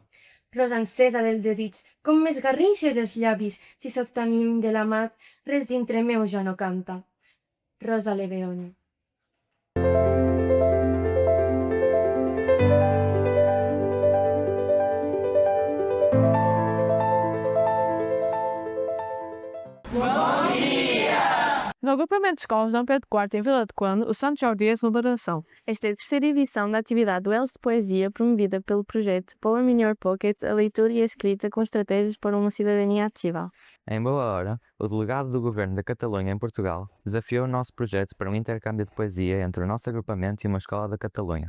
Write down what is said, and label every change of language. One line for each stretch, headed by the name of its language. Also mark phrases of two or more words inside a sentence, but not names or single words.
Catalan: Rosa encesa del desig, com més garrinxes els llavis, si soc tan lluny de l'amat, res dintre meu ja no canta. Rosa Leveoni.
Portuguese: No agrupamento de escolas Dom Pedro IV em Vila de Conde, o São Jordi é a celebração. Esta é a terceira edição da atividade Duelos de Poesia promovida pelo projeto Poem in Your Pocket, a leitura e a escrita com estratégias para uma cidadania ativa. Em boa hora, o delegado do Governo da Catalunha em Portugal desafiou o nosso projeto para um intercâmbio de poesia entre o nosso agrupamento e uma escola da Catalunha.